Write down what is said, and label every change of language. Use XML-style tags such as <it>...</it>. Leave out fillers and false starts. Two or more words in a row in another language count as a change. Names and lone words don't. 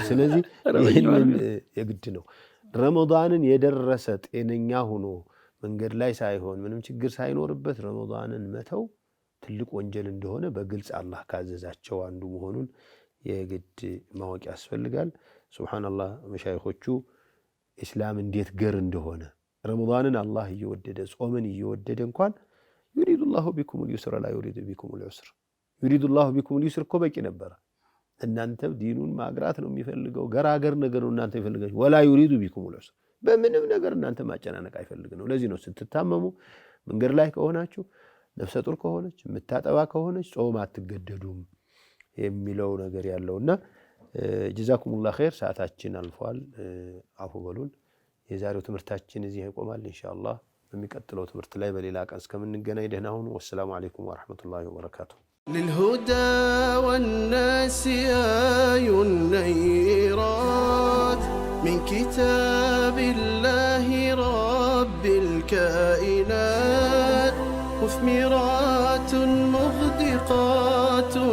<am>ስለዚህ ይህንን የግድ ነው። ረመዳንን የደረሰ ጤነኛ ሆኖ መንገድ ላይ ሳይሆን ምንም ችግር ሳይኖርበት ረመዳንን መተው ትልቅ ወንጀል እንደሆነ በግልጽ አላህ ካዘዛቸው አንዱ መሆኑን የግድ ማወቅ ያስፈልጋል። ሱብሃንአላህ መሻይኾቹ ኢስላም እንዴት ገር እንደሆነ ረመዳንን አላህ እየወደደ ጾምን እየወደደ እንኳን</am> <ar>يريد الله بكم اليسر لا يريد بكم العسر يريد الله بكم</ar> <am>اليسر እኮ በቂ ነበር እናንተ ዲኑን ማግራት ነው የሚፈልገው ገራገር ነገር ነው እናንተ ይፈልጋችሁ</am> <ar>ولا يريد بكم العسر</ar> <am>በምንም ነገር እናንተ ማጨናነቅ አይፈልግ ነው ለዚህ ነው ስትታመሙ መንገድ ላይ ከሆናችሁ ነፍሰ ጡር ከሆነች የምታጠባ ከሆነች ጾም አትገደዱም የሚለው ነገር ያለውና</am> <ar>جزاكم الله خير</ar> <am>ሰዓታችን አልፏል አፉ በሉን የዛሬው ትምህርታችን እዚህ ይቆማል ኢንሻአላህ በሚቀጥለው ትምህርት ላይ በሌላ ቀን እስከምንገናኝ ደህና ሁኑ</am> <ar>والسلام عليكم ورحمة الله وبركاته للهدى والناس آي النيرات من كتاب الله رب الكائنات مثمرات مغدقات</ar>